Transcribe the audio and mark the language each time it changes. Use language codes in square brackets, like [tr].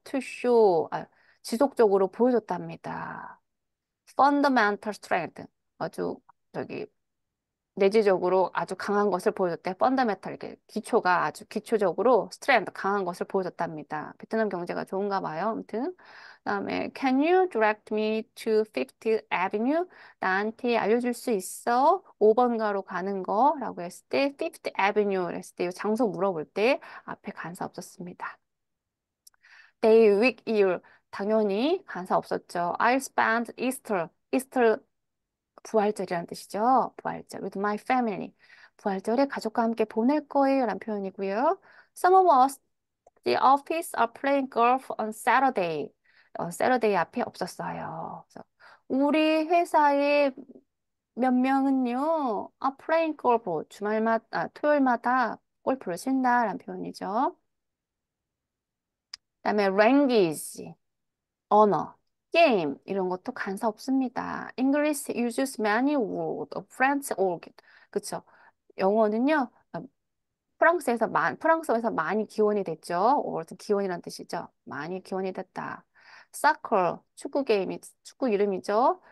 [en] to show [ko] 지속적으로 보여줬답니다. [en] fundamental strength [ko] 아주 저기 내지적으로 아주 강한 것을 보여줬대. 펀더메탈, 이게 기초가 아주 기초적으로 스트렝드, 강한 것을 보여줬답니다. 베트남 경제가 좋은가 봐요. 아무튼. 그다음에 [en] Can you direct me to Fifth Avenue? [ko] 나한테 알려줄 수 있어? 5번 가로 가는 거라고 했을 때 Fifth Avenue 했을 때 이 장소 물어볼 때 앞에 간사 없었습니다. Day, week, year 당연히 간사 없었죠. [en] I'll spend Easter [ko] 부활절이라는 뜻이죠. 부활절. [en] With my family. [ko] 부활절에 가족과 함께 보낼 거예요. 라는 표현이고요. [en] Some of us, the office are playing golf on Saturday. [ko] Saturday 앞에 없었어요. 그래서 우리 회사의 몇 명은요, [en] playing golf. [ko] 토요일마다 골프를 친다. 라는 표현이죠. 그다음에 language. 언어, 게임 이런 것도 간사 없습니다. [en] English uses many words of French origin. [ko] 그쵸? 영어는요. 프랑스어에서 많이 기원이 됐죠. 기원이란 뜻이죠. 많이 기원이 됐다. Soccer, 축구 이름이죠.